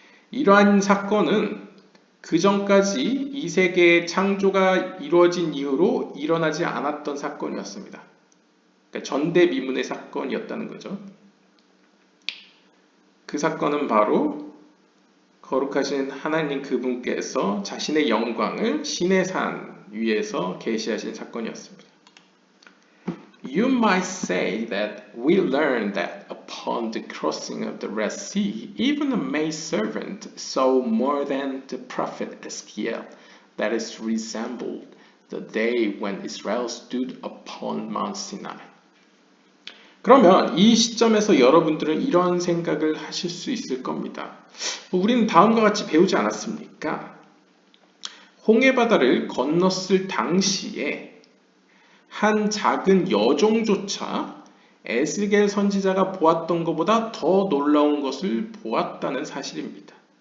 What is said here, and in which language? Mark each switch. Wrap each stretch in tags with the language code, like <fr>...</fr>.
<ko>이러한 사건은 그 전까지 이 세계의 창조가 이루어진 이후로 일어나지 않았던 사건이었습니다. 그러니까 전대미문의 사건이었다는 거죠. 그 사건은 바로 거룩하신 하나님 그분께서 자신의 영광을 시내산 위에서 계시하신 사건이었습니다.</ko> <en>You might say that we learned that upon the crossing of the Red Sea, even a maidservant saw more than the prophet Ezekiel, that is resembled the day when Israel stood upon Mount Sinai.</en> <ko>그러면 이 시점에서 여러분들은 이런 생각을 하실 수 있을 겁니다. 우리는 다음과 같이 배우지 않았습니까? 홍해바다를 건넜을 당시에 한 작은 여종조차 에스겔 선지자가 보았던 것보다 더 놀라운 것을 보았다는 사실입니다.</ko>